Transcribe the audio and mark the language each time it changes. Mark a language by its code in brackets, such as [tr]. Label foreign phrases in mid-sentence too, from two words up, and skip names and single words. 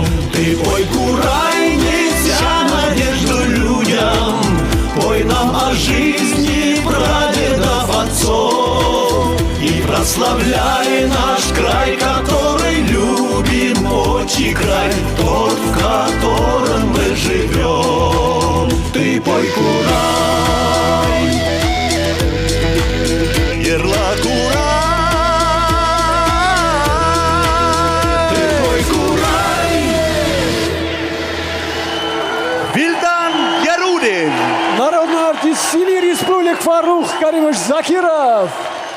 [ru] Ты пой, курай, неся надежду людям, пой нам о жизни прадедов отцов, и прославляй наш край, который любим, отчий край, тот, в котором мы живем. Ты пой, курай, [ba] Ерла, курай, [ru] ты пой, курай. Вильдан Ярудин. Народный артист Сили Республик Фарух Каримович Закиров.